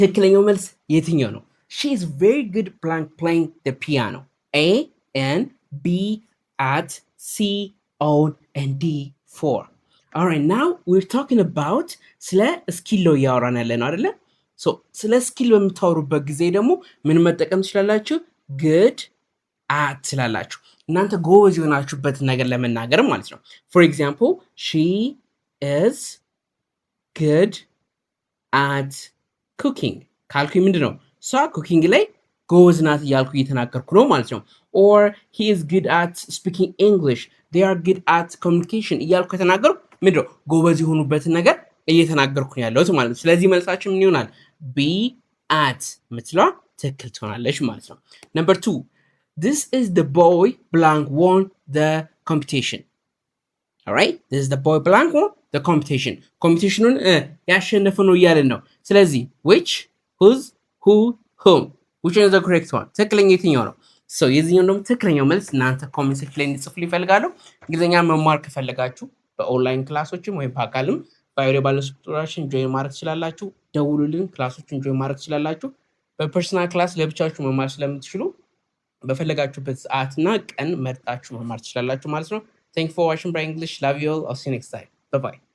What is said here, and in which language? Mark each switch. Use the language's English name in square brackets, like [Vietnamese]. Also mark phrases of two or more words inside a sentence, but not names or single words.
[Amharic] ትክክለኛው መልስ የትኛው ነው? [English] She is very good playing the piano. A and B at C on and D for. All right, now we're talking about [Amharic] ስለ ስኪል ነው እያወራን ያለ ነው አይደለ? ሶ ስለ ስኪል በምታወሩበት ጊዜ ደግሞ ምን መጠቀም ትችላላችሁ? [English] good at [Amharic] ትላላችሁ። እናንተ ጎበዝ የሆናችሁበትን ነገር ለመናገር ማለት ነው። [English] for example, she is good at cooking [Amharic] ካልኩኝ ምንድን ነው? እሷ ኩኪንግ ላይ ጎበዝ ናት እያልኩ እየተናገርኩ ነው ማለት ነው። [English] or he is good at speaking English, they are good at communication [Amharic] እያልኩ ከተናገርኩ ምንድን ነው? ጎበዝ የሆኑበትን ነገር እየተናገርኩ ነው ያለሁት ማለት ነው። ስለዚህ መልሳችን ምን ይሆናል? [English] be at [Amharic] ምትለዋ ትክክል ትሆናለች ማለት ነው። [English] number 2, this is the boy blank won the competition. all right, this is the boy blank won the competition. [Amharic] ኮምፒቲሽኑን ያሸነፈ ነው እያለን ነው። ስለዚህ [English] which, whose, who, whom, which is the correct one? [Amharic] ትክክለኛ የትኛው ነው? so የዚህኛው ደግሞ ትክክለኛው መልስ እናንተ [English] comment section [Amharic] ላይ እንድጽፉልኝ እፈልጋለሁ። እንግሊዝኛ መማር ከፈለጋችሁ በኦንላይን ክላሶችም ወይም በአካልም ባዮ ባለ ቁጥራችን ጆይን ማድረግ ትችላላችሁ። ደውሉልን፣ ክላሶችን ጆይን ማድረግ ትችላላችሁ። በፐርሰናል ክላስ ለብቻችሁ መማር ስለምትችሉ በፈለጋችሁበት ሰዓትና ቀን መርጣችሁ መማር ትችላላችሁ ማለት ነው። [English] Thank you for watching Bright English. Love you all. I'll see you next time. Bye bye.